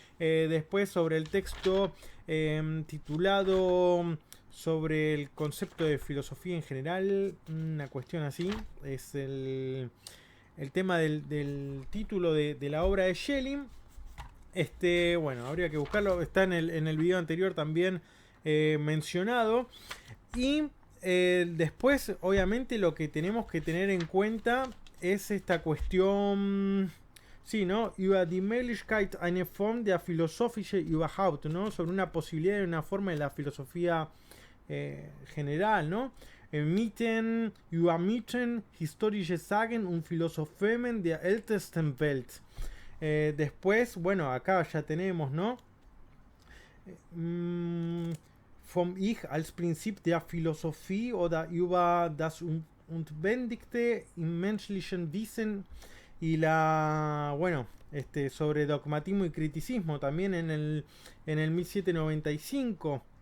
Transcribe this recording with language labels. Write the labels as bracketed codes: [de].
[es] Después sobre el texto titulado sobre el concepto de filosofía en general, una cuestión así, es el tema del título de la obra de Schelling. Bueno, habría que buscarlo. Está en el video anterior también mencionado. Y después, obviamente, lo que tenemos que tener en cuenta es esta cuestión. Sí, ¿no? [de] Über die Möglichkeit eine Form der philosophische überhaupt, ¿no? [es] Sobre una posibilidad de una forma de la filosofía general, ¿no? [de] Mythen, über Mythen, historische Sagen und Philosophemen der ältesten Welt. [es] Después, bueno, acá ya tenemos, ¿no? [de] Vom Ich als Prinzip der Philosophie oder über das Unbändigte im menschlichen Wissen [es] y bueno, sobre dogmatismo y criticismo también en el 1795.